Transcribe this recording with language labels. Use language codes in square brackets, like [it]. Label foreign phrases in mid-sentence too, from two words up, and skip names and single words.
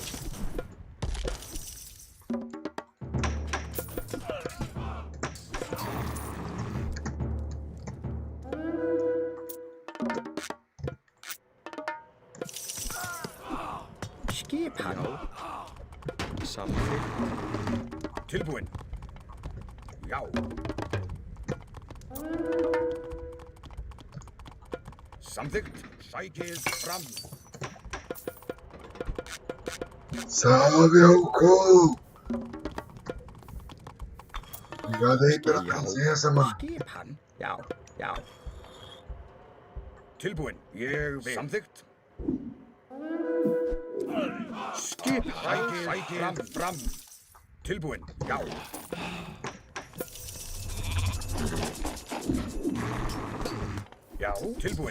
[is] Skipan. Samþykkt. Tilbúin. Já. Samþykkt. Sækið fram. [pt] Salve, Alcou! Obrigado aí pela presença, mano. [is] Skipan. Já. Tilbúin. Ég vil. Samþykkt. Skipan. Sækið fram. Tilbúin. Já. Já. Tilbúin.